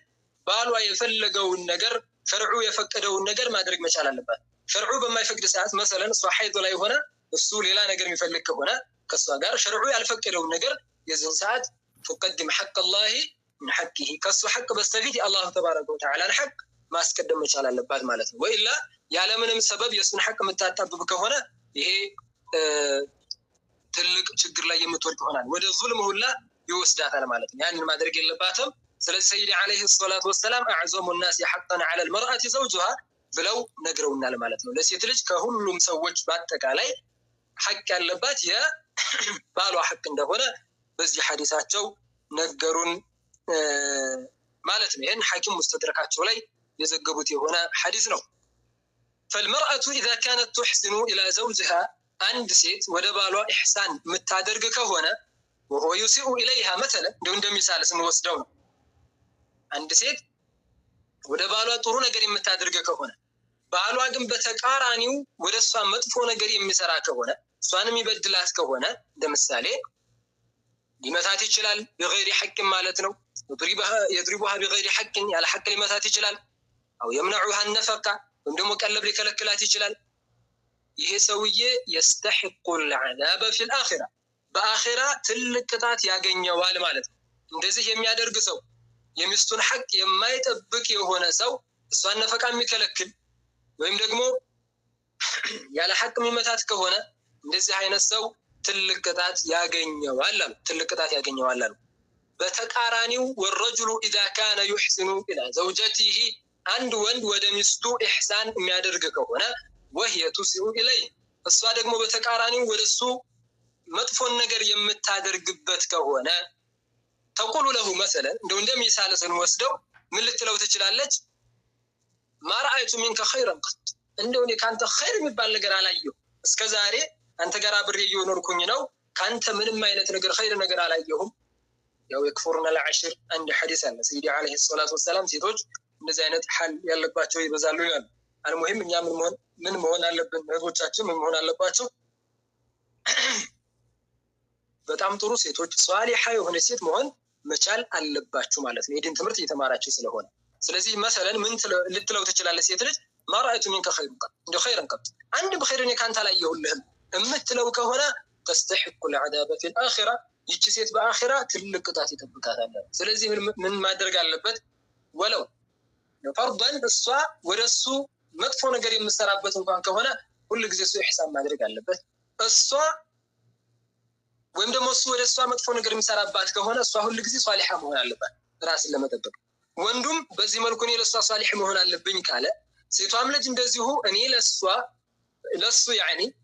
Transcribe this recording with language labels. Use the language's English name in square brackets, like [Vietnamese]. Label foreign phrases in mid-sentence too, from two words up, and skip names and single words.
[Amharic] ባሏ የፈለገውን ነገር ሸርዑ የፈቀደውን ነገር ማድረግ መቻል አለባት። ሸርዑ በማይፈቅድ ሰዓት መሰለን እሷ ሐይድ ላይ ሆነ እሱ ሌላ ነገር የሚፈልግ ከሆነ ከሷ ጋር ሸርዑ ያልፈቀደውን ነገር የዚህን ሰዓት [Arabic] تقدم حق الله من حقه [Amharic] ከሱ ሐቅ በስተፊት የአላህ [Arabic] تبارك وتعالى [Amharic] ሐቅ ማስቀደም መቻል አለባት ማለት ነው። ወኢላ ያለምንም ሰበብ የሱን ሐቅ የምታጣብብ ከሆነ ይሄ ትልቅ ችግር ላይ የምትወድቅ ይሆናል፣ ወደ ዙልም ሁላ ይወስዳታል ማለት ነው። ያንን ማድረግ የለባትም። ስለዚህ ሰይዲ [Arabic] عليه الصلاة والسلام أعظم الناس حقا على المرأة زوجها [Amharic] ብለው ነግረውናል ማለት ነው። ለሴት ልጅ ከሁሉም ሰዎች በአጠቃላይ ሐቅ ያለባት የባሏ ሐቅ እንደሆነ በዚህ ሐዲሳቸው ነገሩን ማለት ነው። ይሄን ሐኪም ሙስተድረካቸው ላይ የዘገቡት የሆነ ሐዲስ ነው። [Arabic] فالمرأة إذا كانت تحسن إلى زوجها [Amharic] አንድ ሴት ወደ ባሏ ኢህሳን የምታደርግ ከሆነ [Arabic] وهو يسيء إليها مثلا [Amharic] እንደሚሳል ስንወስደው ነው። አንድ ሴት ወደ ባሏ ጥሩ ነገር የምታደርግ ከሆነ ባሏ ግን በተቃራኒው ወደሷ መጥፎ ነገር የሚሰራ ከሆነ እሷንም ይበድላት ከሆነ እንደምሳሌ ሊመታት ይችላል [Arabic] بغير حق [Amharic] ማለት ነው። [Arabic] يضربها بغير حق [Amharic] ያለ ሐቅ ሊመታት ይችላል። [Arabic] أو يمنعها النفقة [Amharic] ወይም ቀለብ ሊከለክላት ይችላል። ይሄ ሰውዬ [Arabic] يستحق العذاب في الآخرة [Amharic] በአኺራ ትልቅ ቅጣት ያገኘዋል ማለት ነው። እንደዚህ የሚያደርግ ሰው የሚስቱን ሐቅ የማይጠብቅ የሆነ ሰው እሷን ነፈቃ የሚከለክል ወይም ደግሞ ያለ ሐቅ የሚመታት ከሆነ እንደዚህ አይነት ሰው ትልቅ ቅጣት ያገኘዋል አሉ። ትልቅ ቅጣት ያገኘዋል አሉ። በተቃራኒው [Arabic] والرجل اذا كان يحسن الى زوجته [Amharic] አንድ ወንድ ወደ ሚስቱ ኢህሳን የሚያደርግ ከሆነ [Arabic] وهي تسيء اليه [Amharic] እሷ ደግሞ በተቃራኒው ወደሱ መጥፎን ነገር የምታደርግበት ከሆነ [Arabic] تقول له مثلا [Amharic] እንደሚሳል ስንወስደው ምን ልትለው ትችላለች? [Arabic] ما رأيت منك خيرا قط [Amharic] እኔ ካንተ ኸይር የሚባል ነገር አላየሁ እስከዛሬ አንተ ጋር አብሬ እየኖርኩኝ ነው፣ ካንተ ምንም አይነት ነገር ኸይር ነገር አላየሁም። ያው የክፉርና ለዓሽር አንድ ሐዲስ አለ ሰይዲ [Arabic] عليه الصلاة والسلام [Amharic] ሴቶች እንደዚህ አይነት ሐል ያለባቸው ይበዛሉ ይላል። አልሙሂም እኛ ምን መሆን አለብን? እህቶቻችን ምን መሆን አለባቸው? በጣም ጥሩ ሴቶች ሷሊሃ የሆነ ሴት መሆን መቻል አለባችሁ ማለት ነው፣ የዲን ትምህርት እየተማራችሁ ስለሆነ። ስለዚህ መሰለን ምን ልትለው ትችላለች ሴት ልጅ? [Arabic] ما رأيت منك خيرا قط خيرا قط [Amharic] አንድ በኸይር እኔ ካንተ አላየሁልህም እምትለው ከሆነ [Arabic] تستحق العذاب في الآخرة [Amharic] ይቺ ሴት በአኺራ ትልቅ ቅጣት ይጠብቃታል። ስለዚህ ምን ማድረግ አለበት? [Arabic] ولو فرضنا [Amharic] እሷ ወደሱ መጥፎ ነገር የምትሰራበት እንኳን ከሆነ ሁሉ ጊዜ እሱ ኢህሳን ማድረግ አለበት። እሷ ወይም ደግሞ እሱ ወደሷ መጥፎ ነገር የሚሰራባት ከሆነ እሷ ሁሉ ጊዜ ሷሊሃ መሆን አለባት ራስን ለመጠበቅ። ወንዱም በዚህ መልኩ እኔ ለሷ ሷሊህ መሆን አለብኝ ካለ ሴቷም ልጅ እንደዚሁ እኔ ለሱ ያኒ